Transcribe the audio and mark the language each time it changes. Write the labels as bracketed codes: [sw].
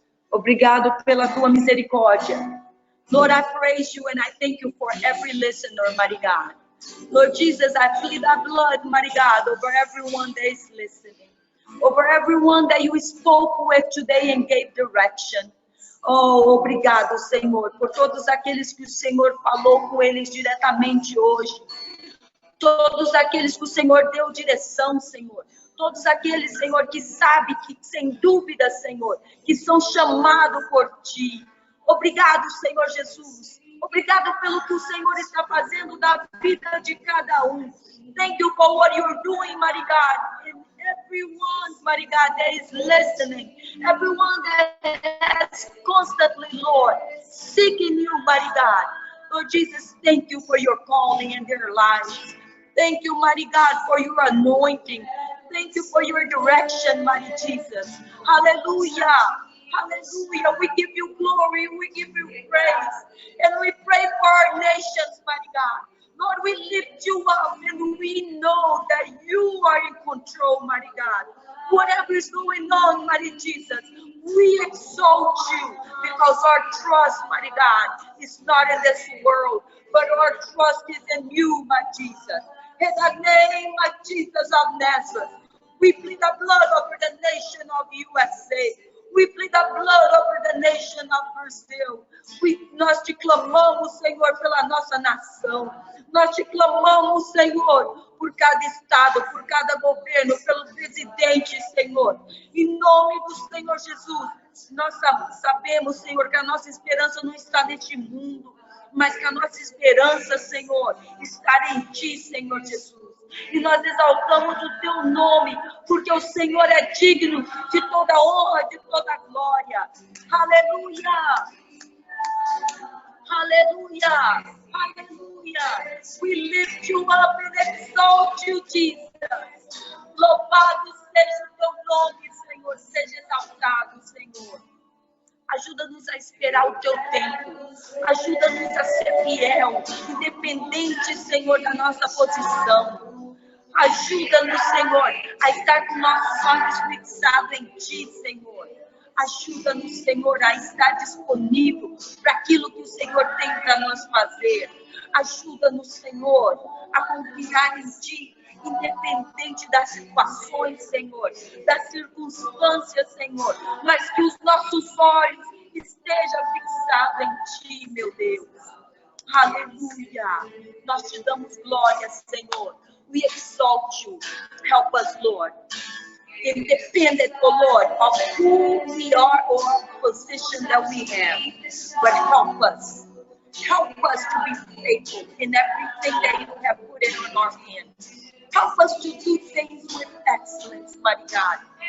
[pt] Obrigado pela tua misericórdia. [en] Lord, I praise you and I thank you for every listener, mighty God. Lord Jesus, I plead thy blood, mighty God, over everyone that is listening, over everyone that you spoke with today and gave direction. [pt] Oh, obrigado, Senhor, por todos aqueles que o Senhor falou com eles diretamente hoje. Todos aqueles que o Senhor deu direção, Senhor. Todos aqueles, Senhor, que sabe que, sem dúvida, Senhor, que são chamados por Ti. Obrigado, Senhor Jesus. Obrigado pelo que o Senhor está fazendo da vida de cada um. [en] Thank you for what you're doing, mighty God. And everyone, mighty God, that is listening. Everyone that is constantly, Lord, seeking you, mighty God. Lord Jesus, thank you for your calling in their lives. Thank you, mighty God, for your anointing. Thank you for your direction, mighty Jesus. Hallelujah. Hallelujah. We give you glory. We give you praise. And we pray for our nations, mighty God. Lord, we lift you up and we know that you are in control, mighty God. Whatever is going on, mighty Jesus, we exalt you because our trust, mighty God, is not in this world, but our trust is in you, my Jesus. In the name of Jesus of Nazareth, we plead the blood over the nation of USA. We plead the blood over the nation of Brazil. [pt] Nós te clamamos, Senhor, pela nossa nação. Nós te clamamos, Senhor, por cada estado, por cada governo, pelo presidente, Senhor. Em nome do Senhor Jesus, nós sabemos, Senhor, que a nossa esperança não está neste mundo, mas que a nossa esperança, Senhor, está em Ti, Senhor Jesus. E nós exaltamos o Teu nome, porque o Senhor é digno de toda honra, de toda glória. Aleluia! Aleluia! Aleluia! [en] We lift you up and exalt you, Jesus. [pt] Louvado seja o Teu nome, Senhor. Seja exaltado, Senhor. Ajuda-nos a esperar o teu tempo. Ajuda-nos a ser fiel, independente, Senhor, da nossa posição. Ajuda-nos, Senhor, a estar com nossos olhos fixados em Ti, Senhor. Ajuda-nos, Senhor, a estar disponível para aquilo que o Senhor tem para nos fazer. Ajuda-nos, Senhor, a confiar em Ti, independente das situações, Senhor, das circunstâncias, Senhor, mas que os nossos olhos estejam fixados em Ti, meu Deus. Aleluia. Nós te damos glória, Senhor. [en] We exalt you. Help us, Lord. Independent, oh Lord, of who we are or position that we have, but help us. Help us to be faithful in everything that you have put in our hands. Help us to do things with excellence, my God.